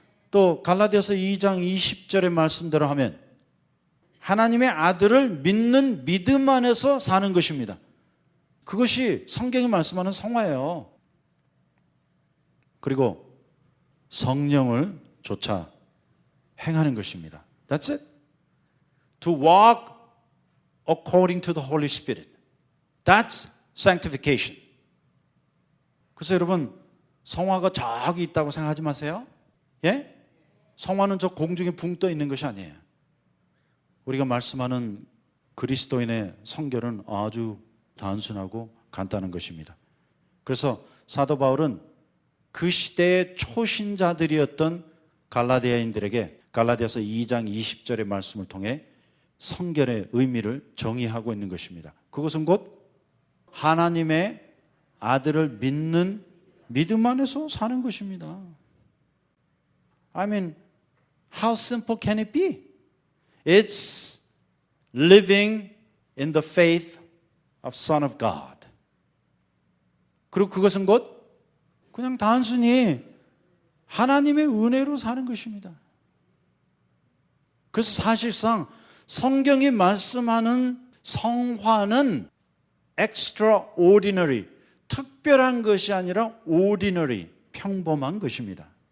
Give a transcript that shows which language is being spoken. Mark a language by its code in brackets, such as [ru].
[ko] 또 갈라디아서 2장 20절의 말씀대로 하면 하나님의 아들을 믿는 믿음 안에서 사는 것입니다. 그것이 성경이 말씀하는 성화예요. 그리고 성령을 조차 행하는 것입니다. [en] That's it. To walk according to the Holy Spirit. That's sanctification. [ko] 그래서 여러분, 성화가 저기 있다고 생각하지 마세요. 예? 성화는 저 공중에 붕 떠 있는 것이 아니에요. 우리가 말씀하는 그리스도인의 성결은 아주 단순하고 간단한 것입니다. 그래서 사도 바울은 그 시대의 초신자들이었던 갈라디아인들에게 갈라디아서 2장 20절의 말씀을 통해 성결의 의미를 정의하고 있는 것입니다. 그것은 곧 하나님의 아들을 믿는 믿음 안에서 사는 것입니다. [en] I mean, how simple can it be? It's living in the faith of Son of God. [ko] 그리고 그것은 곧 그냥 단순히 하나님의 은혜로 사는 것입니다. 그래서 사실상 성경이 말씀하는 성화는 extraordinary, 특별한 것이 아니라 ordinary, 평범한 것입니다.